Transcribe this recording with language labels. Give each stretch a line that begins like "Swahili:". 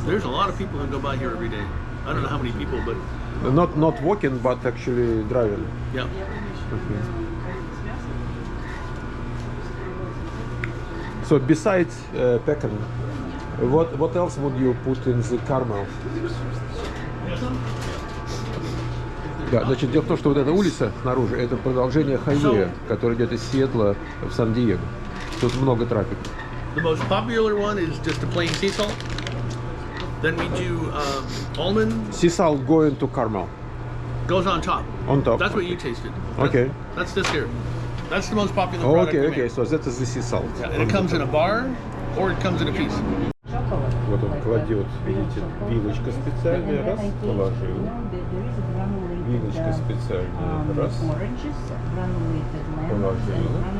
English: There's a lot of people who go by here every day. I don't know how many people, but Not walking, but actually driving. yeah. So besides pecan, what else would you put in the caramel?
Russian: Да, значит, дело в том, что вот эта улица снаружи, это продолжение хайвея, который идет из Сиэтла в Сан-Диего. Тут много трафика.
English: The most popular one is just a plain sea salt. Then we do almond. Sea salt going to caramel. Goes on top. On top. That's what you tasted. Okay. That's this here. That's the most popular product. Okay, we okay. make. So that is the sea salt. Yeah, and it comes in a bar or it comes in a piece.
Russian: Вот он кладет, видите, вилочка специальная, раз, положил. Вилочка специальная, раз, положил.